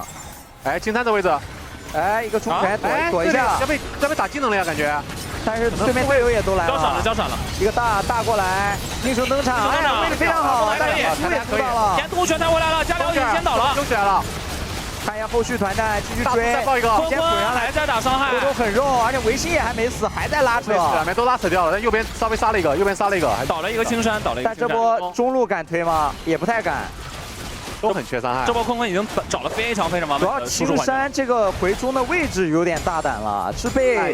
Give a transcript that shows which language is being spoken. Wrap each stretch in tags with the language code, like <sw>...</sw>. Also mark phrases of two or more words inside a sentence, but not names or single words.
<zh>哎，金3的位置，哎，一個出拳躲一下，要被打技能了呀，感覺。但是對面隊友也都來了，交閃了，一個大過來，英雄登場，哎呀，位置非常好，但是輸也輸到了，沿途全台回來了，加良已經先倒了，救起來了。看一下後續團戰，繼續追，坤坤還在打傷害，都很肉，而且維新也還沒死，還在拉扯，兩邊都拉扯掉了，但右邊稍微殺了一個，右邊殺了一個，還倒了一個青山，倒了一個。但這波中路敢推嗎？也不太敢，都很缺傷害。這波坤坤已經找了非常完美的。主要青山這個回中的位置有點大膽了，是被</zh>